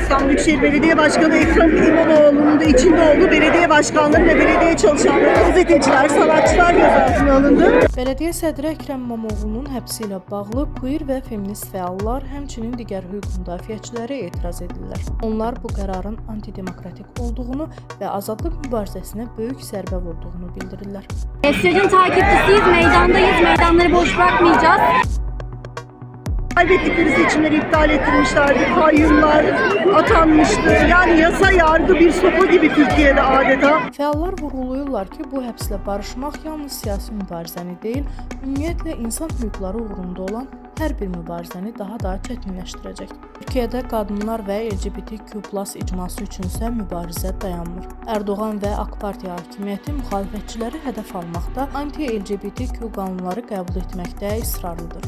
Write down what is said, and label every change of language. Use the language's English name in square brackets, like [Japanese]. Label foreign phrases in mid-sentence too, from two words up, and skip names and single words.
[Turkish] İstanbul Büyükşehir Belediye Başkanı Ekrem İmamoğlu'nun da içinde olduğu belediye başkanları ve belediye çalışanları, gazeteciler, sanatçılar gözaltına alındı. [Azerbaijani] Belediye sədri Ekrem İmamoğlu'nun həbsi ilə bağlı queer və feminist fəallar, həmçinin digər hüquq müdafiəçiləri etiraz edirlər. Onlar bu qərarın antidemokratik olduğunu və azadlıq mübarizəsinə böyük zərbə vurduğunu bildirirlər. [Turkish] Sürecin takipçisiyiz, meydandayız, meydanları boş bırakmayacağız. Kaybettikleri seçimleri iptal ettirmişlerdi, kayyumlar atanmıştı. Yani yasa yargı bir sopa gibi Türkiye'de adeta. [Azerbaijani] Fəallar vurğulayırlar ki, bu həbslə barışmaq yalnız siyasi mübarizəni deyil, ümumiyyətlə insan hüquqları uğrunda olan hər bir mübarizəni daha da çətinləşdirəcək. Türkiyədə qadınlar və LGBTQ+ icması üçünsə mübarizə dayanmır. Erdoğan və AK Partiya hakimiyyəti müxalifətçiləri hədəf almaqda, anti-LGBTQ qanunları qəbul etməkdə israrlıdır.